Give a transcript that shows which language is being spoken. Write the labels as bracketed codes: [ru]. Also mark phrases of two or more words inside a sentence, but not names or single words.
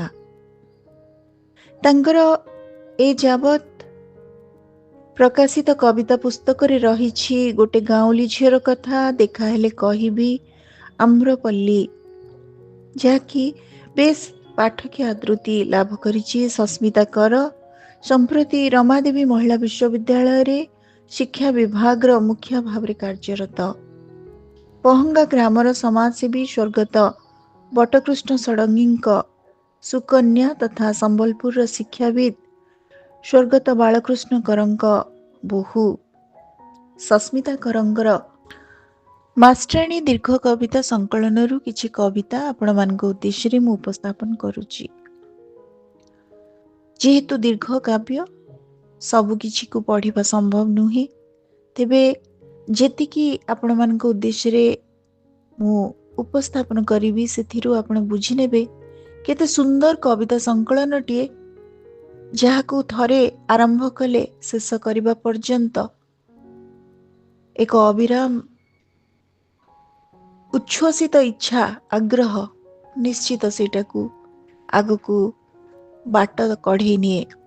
[or] ତାଙ୍କର ଏ ଯାବତ ପ୍ରକାଶିତ କବିତା ପୁସ୍ତକ ରେ ରହିଛି ଗୋଟେ ଗାଉଁଲି ଝିଅ କଥା ଦେଖା ହେଲେ କହିବି ଆମ୍ରପାଲି, ଯାହାକି ବେଶ ପାଠକୀୟ ଆଦୃତି ଲାଭ କରିଛି। ସସ୍ମିତା କର ସମ୍ପ୍ରତି ରମାଦେବୀ ମହିଳା ବିଶ୍ୱବିଦ୍ୟାଳୟ ରେ ଶିକ୍ଷା ବିଭାଗ ର ମୁଖ୍ୟ ଭାବ ରେ କାର୍ଯ୍ୟରତ। ପହଙ୍ଗା ଗ୍ରାମର ସମାଜସେବୀ ସ୍ୱର୍ଗତ ବଟକୃଷ୍ଣ ଷଡ଼ଙ୍ଗୀଙ୍କ ସୁକନ୍ୟା ତଥା ସମ୍ବଲପୁର ଶିକ୍ଷାବିତ ସ୍ୱର୍ଗତ ବାଳକୃଷ୍ଣ କରଙ୍କ ବୋହୂ। ସସ୍ମିତା କରଙ୍କର ମାଷ୍ଟରାଣୀ ଦୀର୍ଘ କବିତା ସଙ୍କଳନ ରୁ କିଛି କବିତା ଆପଣ ମାନଙ୍କ ଉଦ୍ଦେଶ୍ୟ ରେ ମୁଁ ଉପସ୍ଥାପନ କରୁଛି। ଯେହେତୁ ଦୀର୍ଘ କାବ୍ୟ ସବୁ କିଛି କୁ ପଢ଼ିବା ସମ୍ଭବ ନୁହେଁ, ତେବେ ଯେତିକି ଆପଣ ମାନଙ୍କ ଉଦ୍ଦେଶ୍ୟ ରେ ମୁଁ ଉପସ୍ଥାପନ କରିବି ସେଥିରୁ ଆପଣ ବୁଝି ନେବେ କେତେ ସୁନ୍ଦର କବିତା ସଙ୍କଳନ ଟିଏ ଯାହାକୁ ଥରେ ଆରମ୍ଭ କଲେ ଶେଷ କରିବା ପର୍ଯ୍ୟନ୍ତ ଏକ ଅବିରାମ ଉଚ୍ଛ୍ୱସିତ ଇଚ୍ଛା ଆଗ୍ରହ ନିଶ୍ଚିତ ସେଟାକୁ ଆଗକୁ ବାଟ କଢ଼େଇ ନିଏ।